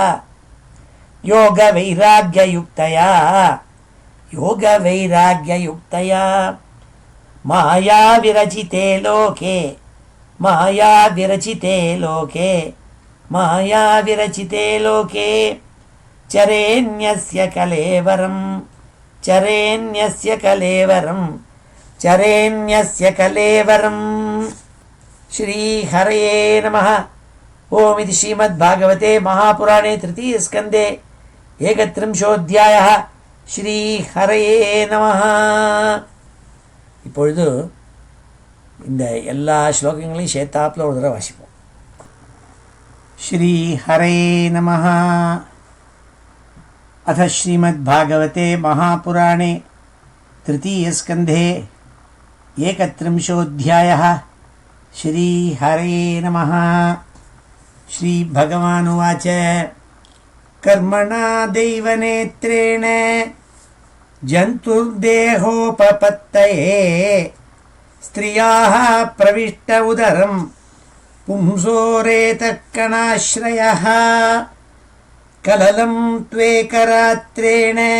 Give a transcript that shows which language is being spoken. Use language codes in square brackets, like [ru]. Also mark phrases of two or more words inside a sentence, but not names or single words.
[sa] योगवैराग्ययुक्तया योगवैराग्ययुक्तया माया विरचिते लोके माया विरचिते लोके माया विरचिते लोके चरेण्यस्य कलेवरं चरेण्यस्य कलेवरं चरेण्यस्य कलेवरं। श्रीहरये नमः। ओम इति श्रीमद्भागवते महापुराणे तृतीय स्कंदे 31ோऽध्यायः। श्रीहरये नमः. [ta] இப்பொழுது இந்த எல்லா ஸ்லோகங்களையும் சேர்த்தாப்புல ஒரு தடவை வாசிப்போம். [sa] श्रीहरये नमः. अथ श्रीमद्भागवते महापुराणे तृतीयस्कन्धे 31ोऽध्यायः। श्रीहरये नमः. श्रीभगवानुवाच कर्मणा दैवनेत्रेण जन्तुर्देहोपपत्तये स्त्रियाः प्रविष्ट उदरं पुंसोरेतकणाश्रयः कललं त्वेकरात्रेण